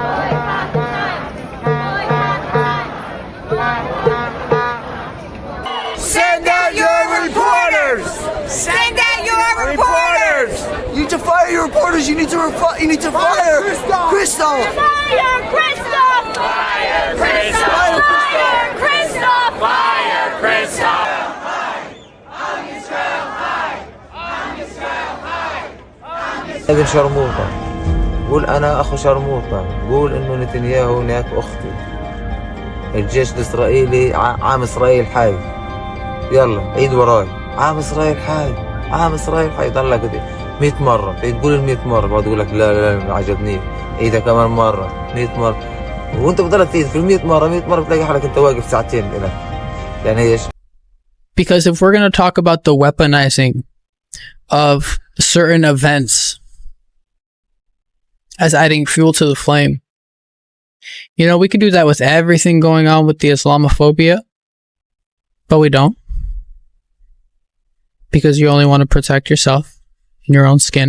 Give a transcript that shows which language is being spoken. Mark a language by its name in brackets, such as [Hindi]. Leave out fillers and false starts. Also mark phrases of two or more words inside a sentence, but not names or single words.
[English] Send out your reporters! Send out your reporters! You need to fire your reporters. You need to fire Kristof! Fire Kristof! Fire Kristof! Fire Kristof! Fire Kristof! [Arabic] ابن شرموطة، قول أنا أخو شرموطة، قول إنه نتنياهو هناك أختي. الجيش الإسرائيلي [Hebrew] עם ישראל חי. [Arabic] يلا عيد وراي، [Hebrew] עם ישראל חי, עם ישראל חי. [Arabic] ضلك 100 مرة، تقول 100 مرة، بعد يقول لك لا ما عجبني، عيدها كمان مرة، 100 مرة، وأنت بضلك تعيد في 100 مرة بتلاقي حالك أنت واقف ساعتين هنا. يعني إيش؟ [English] Because if we're going to talk about the weaponizing of certain events as adding fuel to the flame, you know, we could do that with everything going on with the Islamophobia, but we don't, because you only want to protect yourself and your own skin.